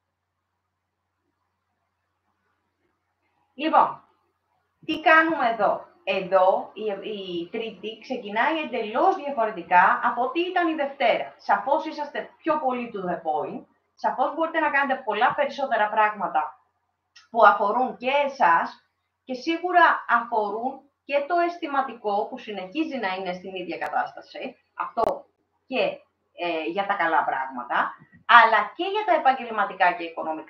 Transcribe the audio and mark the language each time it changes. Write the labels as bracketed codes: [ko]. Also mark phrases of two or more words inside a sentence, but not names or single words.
[el] Λοιπόν, τι κάνουμε εδώ? εδώ η Τρίτη ξεκινάει εντελώς διαφορετικά από ό,τι ήταν η Δευτέρα. Σαφώς είσαστε πιο πολύ [en] to the point, [el] σαφώς μπορείτε να κάνετε πολλά περισσότερα πράγματα που αφορούν και εσάς και σίγουρα αφορούν και το αισθηματικό που συνεχίζει να είναι στην ίδια κατάσταση, αυτό και για τα καλά πράγματα, αλλά και για τα επαγγελματικά και οικονομικά.